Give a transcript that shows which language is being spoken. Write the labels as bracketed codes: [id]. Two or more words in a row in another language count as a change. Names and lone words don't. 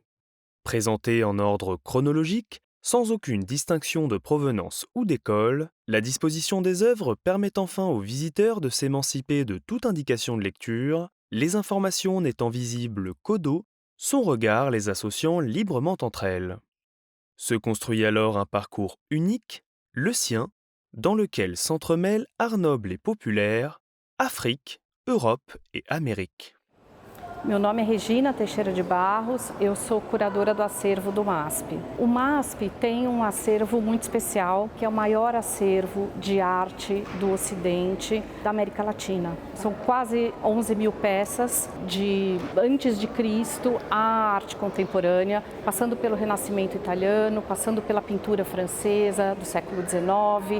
[fr] Présentée en ordre chronologique, sans aucune distinction de provenance ou d'école, la disposition des œuvres permet enfin aux visiteurs de s'émanciper de toute indication de lecture, les informations n'étant visibles qu'au dos, son regard les associant librement entre elles. Se construit alors un parcours unique, le sien, dans lequel s'entremêlent art noble et populaire, Afrique, Europe et Amérique. [pt] Meu nome é Regina Teixeira de Barros, eu sou curadora do acervo do MASP. O MASP tem um acervo muito especial, que é o maior acervo de arte do Ocidente da América Latina. São quase 11 mil peças de antes de Cristo à arte contemporânea, passando pelo Renascimento italiano, passando pela pintura francesa do século XIX.